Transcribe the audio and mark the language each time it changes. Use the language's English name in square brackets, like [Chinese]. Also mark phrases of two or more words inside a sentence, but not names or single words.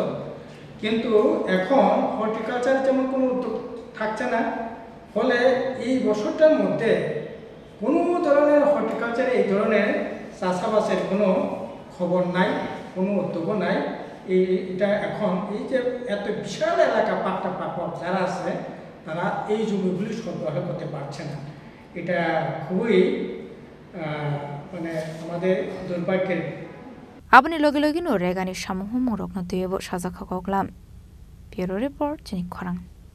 [Bangla] কিন্তু এখন হর্টিকালচার যেমন কোনো উদ্যোগ থাকছে না, ফলে এই বছরটার মধ্যে কোনো ধরনের হর্টিকালচারে এই ধরনের চাষাবাসের কোনো খবর নাই, কোনো উদ্যোগও নাই। এটা এখন এই যে এত বিশাল এলাকা পাট্টা প্রাপক যারা আছে তারা এই জমিগুলি সরবরাহ করতে পারছে না। এটা খুবই মানে আমাদের দুর্ভাগ্যের। [Kok Borok] Abani logi no regani shamuhu morok no tuyebo sajaka koklam. [English] Bureau report, Jenny Korang.